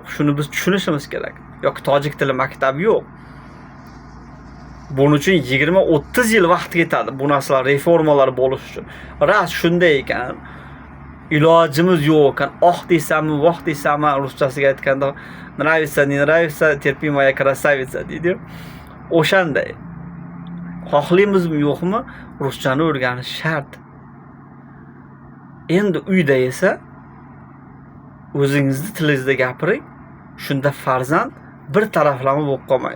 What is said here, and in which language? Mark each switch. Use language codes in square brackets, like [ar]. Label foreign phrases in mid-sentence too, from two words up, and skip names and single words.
[uz] Shuni biz tushunishimiz kerak. Yoki tojik tili maktabi yo'q. Buning uchun 20-30 yil vaqt ketadi bu narsalar reformalar bo'lish uchun. Ras shunday ekan, ilojimiz yo'q ekan. Deysanmi, voh deysanmi, ruschasiga aytganda [ru] nravится, не нравится, терпи моя красавица [uz] deydi. O'shanday. Xohlaymizmi yo'qmi, ruschani o'rganish shart. Endi uyda esa o'zingizni tilingizda gapiring. Shunda farzand bir taraflama bo'lib qolmaydi.